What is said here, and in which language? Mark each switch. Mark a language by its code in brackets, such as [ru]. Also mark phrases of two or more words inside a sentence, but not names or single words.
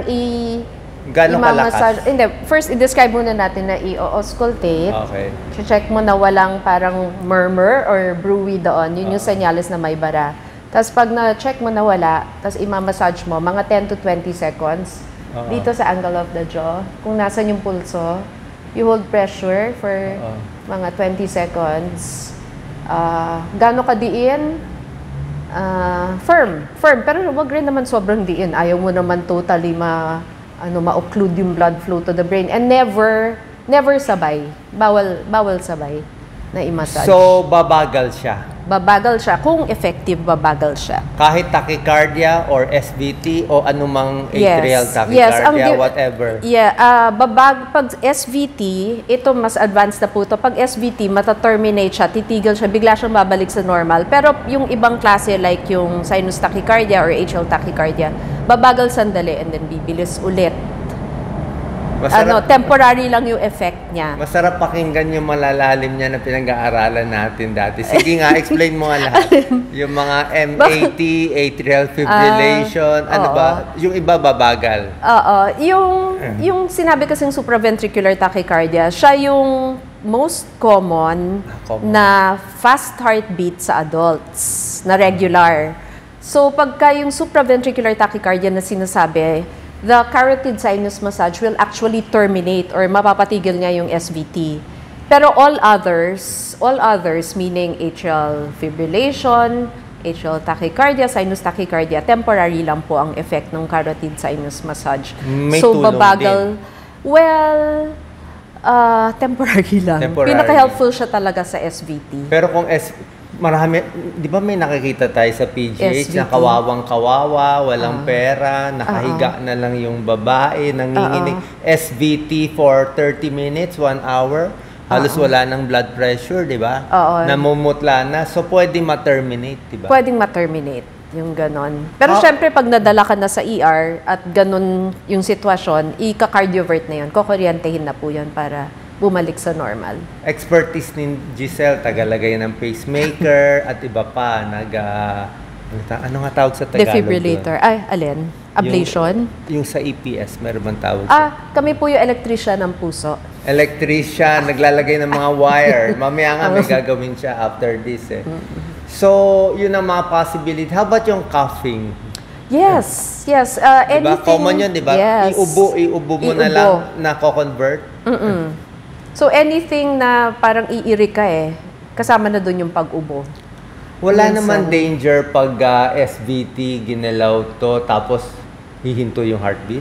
[tl] Gano'ng kalakas? Hindi. First, i-describe muna natin na i-auscultate. Okay. Check mo na walang parang murmur or brewy doon. Yun yung senyales na may bara. Tapos pag na-check mo na wala, tapos i-massage mo, mga [en] 10 to 20 seconds [tl] dito sa [en] angle of the jaw. [tl] Kung nasan yung pulso, [en] you hold pressure for mga 20 seconds. [tl] Gano'n ka diin? Firm. Pero wag rin naman sobrang diin. Ayaw mo naman totally ma-occlude yung [en] blood flow to the brain. And never sabay. [tl] Bawal sabay na i-massage. So, babagal siya? Babagal siya. Kung effective, babagal siya. Kahit [en] tachycardia or SVT [tl] o anumang [en] atrial tachycardia, whatever? [tl] Pag SVT, ito mas advanced na po ito. Pag SVT, mata-terminate siya, titigil siya, bigla siyang babalik sa normal. Pero yung ibang klase like yung [en] sinus tachycardia or atrial tachycardia, [tl] babagal sandali and then bibilis ulit. Temporary lang yung effect niya. Masarap pakinggan yung malalalim niya na pinag-aaralan natin dati. Sige nga, explain mo nga lahat. Yung mga MAT, [en] atrial fibrillation, [tl] ba? Yung iba babagal. Yung sinabi kasing [en] supraventricular tachycardia, [tl] siya yung [en] most common [tl] na [en] fast heartbeat [tl] sa adults, na regular. So, pagka yung [en] supraventricular tachycardia [tl] na sinasabi, [en] the carotid sinus massage will actually terminate or [tl] mapapatigil niya yung [en] SVT. Pero all others meaning atrial fibrillation, atrial tachycardia, sinus tachycardia, [tl] temporary lang po ang effect ng [en] carotid sinus massage. [tl] May so tulong babagal din. Well, Temporary lang. Temporary. Pinaka-helpful siya talaga sa SVT. Pero kung marami, di ba may nakikita tayo sa PGH na SVT. kawawang-kawawa, walang pera, nakahiga na lang yung babae, nanginginig. [en] SVT for 30 minutes, 1 hour, [tl] halos wala ng blood pressure, di ba? Namumutla na. So, pwede ma-terminate, di ba? Pwedeng ma-terminate yung ganon. Pero syempre, pag nadala ka na sa ER at ganon yung sitwasyon, ika-cardiovert na yun. Kukuryentehin na po yun para bumalik sa normal. Expertise ni Giselle, tagalagay ng pacemaker at iba pa. Ano nga tawag sa Tagalog? Defibrillator. doon? Ay, alin? Ablation? Yung sa EPS, meron bang tawag? Kami po yung electrician ng puso. Electrician, naglalagay ng mga wire. Mamaya nga may gagawin siya [en] after this [tl] eh. So, yun ang mga possibility. [en] How about yung coughing? [tl] Yes. Diba? Anything. Common yun, diba? Yes. Iubo mo na lang na co-convert. So, anything na parang iiri ka kasama na doon yung pag-ubo. Wala Minsan. naman danger pag SVT, ginalaw to, tapos hihinto yung heartbeat?